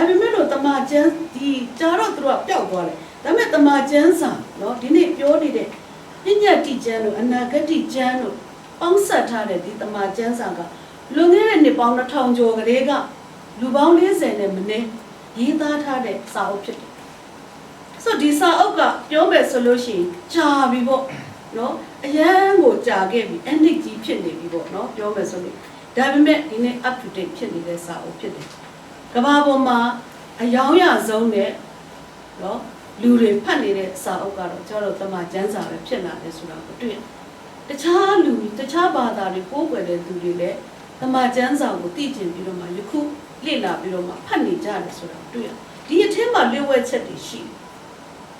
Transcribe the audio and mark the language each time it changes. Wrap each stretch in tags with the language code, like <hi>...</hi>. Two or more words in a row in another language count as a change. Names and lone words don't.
<my>ပေမဲ့လို့တမန်ကျမ်းဒီကြားတော့သူတို့ကပျောက်သွားတယ်ဒါပေမဲ့တမန်ကျမ်းစာနော်ဒီနေ့ပြောနေတဲ့ပညာတိကျမ်းတို့အနာဂတ်ကျမ်းတို့ပေါင်းဆက်ထားတဲ့ဒီတမန်ကျမ်းစာကလွန်ခဲ့တဲ့နှစ်ပေါင်း2000ကျော်ကလေးကလူပေါင်း40နဲ့မနည်းရေးသားထားတဲ့စာအုပ်ဖြစ်တယ်ဆိုဒီစာအုပ်ကပြောမယ်ဆိုလို့ရှိရင်ကြာပြီပေါ့နော်အရန်ကိုကြာခဲ့ပြီအနစ် ကြီးဖြစ်နေပြီပေါ့နော်ပြောမယ်ဆိုလို့ဒါပေမဲ့ဒီနေ့</my> <en>up to date</en> <my>ဖြစ်နေတဲ့စာအုပ်ဖြစ်တယ်ကမ္ဘာပေါ်မှာအယောင်ရဆုံးနဲ့နော်လူတွေဖတ်နေတဲ့စာအုပ်ကတော့ကျွန်တော်တို့တမန်ကျမ်းစာပဲဖြစ်လာတယ်ဆိုတာကိုတွေ့တခြား လူတခြားဘာသာတွေကိုယ်ွယ်တဲ့သူတွေလည်းတမန်ကျမ်းစာကိုသိကျင်ပြီးတော့မှယခုလေ့လာပြီးတော့မှဖတ်နေကြတယ်ဆိုတာတွေ့ရဒီအထက်မှာလျှို့ဝှက်ချက်တွေရှိသူ</my>